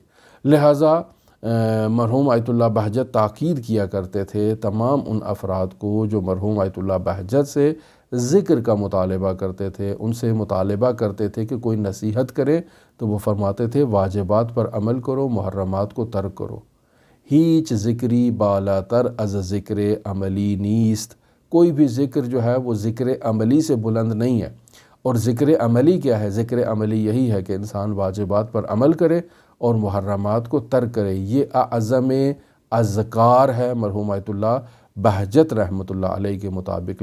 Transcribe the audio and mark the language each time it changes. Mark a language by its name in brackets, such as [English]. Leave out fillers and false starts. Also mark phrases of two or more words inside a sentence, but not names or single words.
[Urdu] لہٰذا مرحوم آیت اللہ بہجت تاکید کیا کرتے تھے تمام ان افراد کو جو مرحوم آیت اللہ بہجت سے ذکر کا مطالبہ کرتے تھے، ان سے مطالبہ کرتے تھے کہ کوئی نصیحت کرے، تو وہ فرماتے تھے واجبات پر عمل کرو، محرمات کو ترک کرو۔ [Persian] ہیچ ذکری بالا تر از ذکر عملی نیست، [Urdu] کوئی بھی ذکر جو ہے وہ ذکر عملی سے بلند نہیں ہے۔ اور ذکر عملی کیا ہے؟ ذکر عملی یہی ہے کہ انسان واجبات پر عمل کرے اور محرمات کو ترک کرے۔ یہ اعظم اذکار ہے مرحوم آیت اللہ بہجت رحمۃ اللہ علیہ کے مطابق۔